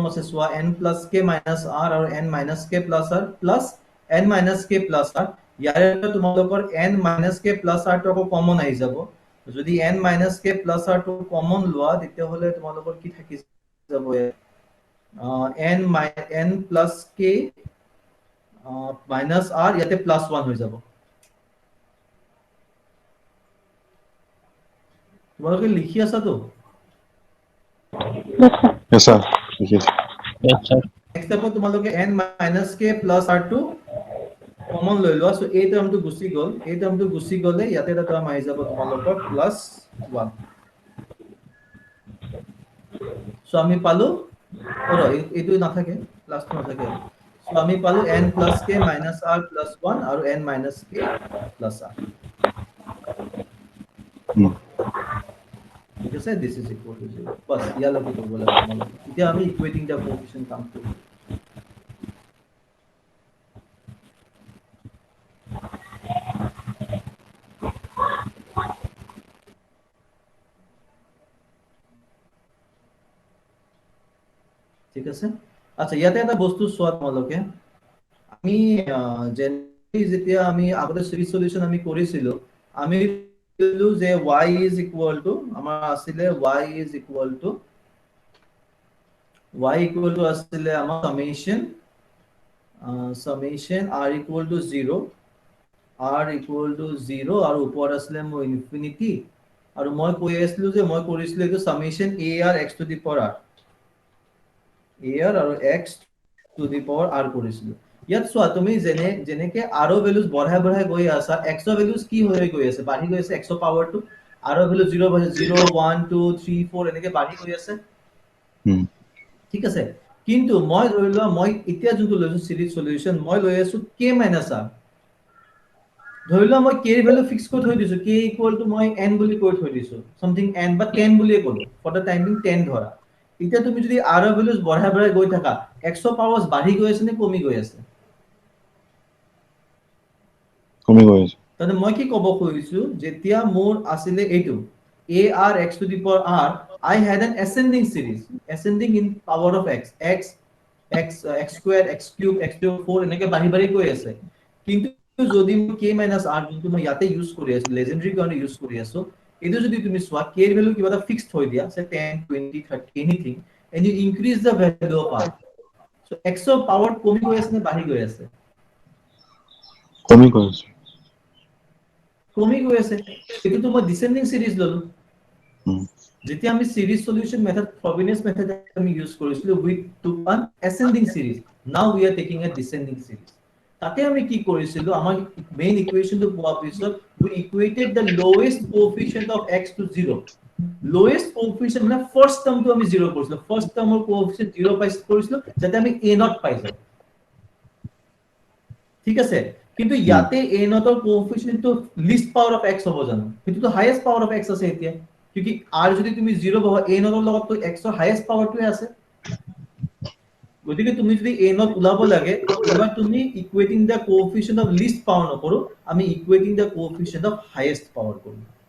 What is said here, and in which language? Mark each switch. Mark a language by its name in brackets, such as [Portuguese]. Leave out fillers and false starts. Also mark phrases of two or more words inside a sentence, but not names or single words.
[Assamese] আছে সোৱা [English] n plus k minus r [Assamese] আৰু [English] n minus k plus r plus n minus k plus r [Assamese] ইয়াৰে তোমালোকৰ [English] n minus k plus r [Assamese] টো আকৌ কমন আহি যাব যদি [English] n minus k plus r [Assamese] টো কমন লোৱা তেতিয়া হলে তোমালোকৰ কি থাকি যাব [English] n plus k minus r [Assamese] ইয়াতে plus 1 হৈ যাব তোমালোকে লিখি আছা তো [English] Yes, sir. Yes. Yes, sir. [Assamese] নেক্সট স্টেপত তোমালোকে [English] n minus k plus r [Assamese] টো কমন লৈ লোৱা সো এই টাৰ্মটো গুছি গলে ইয়াতে এটা টাৰ্ম আহি যাব তোমালোকৰ প্লাস 1 সো আমি পালো এইটো নাথাকে প্লাসটো নাথাকে সো আমি পালো [English] n plus k minus r plus 1 [Assamese] আৰু [English] n minus k plus r [Assamese] ঠিক আছে [English] this is equal to 0 [Assamese] বাস ইয়ালৈকে কৰিব লাগে তোমালোকে এতিয়া আমি [English] equating the coefficient [Assamese] কাম কৰো ঠিক আছে আচ্ছা ইয়াতে এটা বস্তু সোৱা তোমালোকে আমি জেনেৰেলি যেতিয়া আমি আগতে [English] series solution [Assamese] আমি কৰিছিলো আমি লিখিলো যে [English] y is equal to [Assamese] আমাৰ আছিল [English] y is equal to [Assamese] আসলে আমাৰ [English] summation r equal to 0 [Assamese] আৰু ওপৰত আসলে মোৰ ইনফিনিটি আৰু মই কৈ আছিলো যে মই কৰিছিলো এইটো [English] summation a r x to the power r [Assamese] আৰু [English] x to the power r [Assamese] কৰিছিলো ইয়াত সোৱা তুমি যেনেকে r ৰ ভ্যালুজ বঢ়াই গৈ আছা x ৰ ভ্যালুজ কি হৈ গৈ আছে বাঢ়ি গৈ আছে x ৰ [English] power to [Assamese] r ৰ ভ্যালু 0 1 2 3 4 এনেকে বাঢ়ি গৈ আছে ঠিক আছে কিন্তু মই ধৰি লোৱা মই এতিয়া যোনটো লৈছো [English] series solution [Assamese] মই লৈ আছো k r ধৰি লোৱা মই k ৰ ভ্যালু ফিক্স কৰি থৈ দিছো k [English] equal to [Assamese] মই n বুলি কৈ থৈ দিছো সামথিং n বা 10 বুলিয়ে কলো [English] for the timing [Assamese] 10 ধৰা এতিয়া তুমি যদি r ৰ ভ্যালুজ বঢ়াই গৈ থাকা x ৰ পাৱাৰস বাঢ়ি গৈ আছে নে কমি গৈ আছে কমি গৈ আছে তাতে মই কি ক'ব খুজিছো যেতিয়া মোৰ আছিল এইটো [English] a r x to the power r I had an ascending series ascending in power of x x square x cube x to 4 [Assamese] এনেকে বাঢ়ি গৈ আছে কিন্তু যদি মই k r যোনটো মই ইয়াতে ইউজ কৰি আছো লেজেন্ডাৰী কাৰণে ইউজ কৰি আছো এটো যদি তুমি সোৱা k এর ভ্যালু কিবা এটা ফিক্সড হৈ দিয়া [English] say 10 20 30 anything and you increase the value of r so x of power [Assamese] কমি গৈ আছে নে বাঢ়ি গৈ আছে কমি গৈ আছে এটো তো মই ডিসেন্ডিং সিরিজ ললো যেতিয়া আমি [English] series solution method Frobenius method [Assamese] আমি ইউজ কৰিছিলো [English] with two one ascending series now we are taking a descending series [Assamese] তাতে আমি কি কৰিছিলো আমাৰ মেইন ইকুৱেশনটো পোৱা পিছত [English] we equated the lowest coefficient of x to 0 lowest coefficient [Assamese] মানে ফাৰ্স্ট টাৰ্মটো আমি 0 কৰিছিলো ফাৰ্স্ট টাৰ্মৰ কোএফিচিয়েন্ট 0 পাইছ কৰিছিলো যাতে আমি a নট পাই যাও ঠিক আছে কিন্তু ইয়াতে a নটৰ কোএফিচিয়েন্টটো [English] least power of x [Assamese] হ'ব জানো সেইটো [English] highest power of x [Assamese] আছে এতিয়া क्योंकि r যদি তুমি 0 বহা a নটৰ লগত তো x ৰ হাইয়েস্ট পাৱাৰটোৱে আছে গতিকে তুমি যদি a নট উলাব লাগে এবাৰ তুমি [English] equating the coefficient of least power [Assamese] নকৰো আমি [English] equating the coefficient of highest power [Assamese] কৰো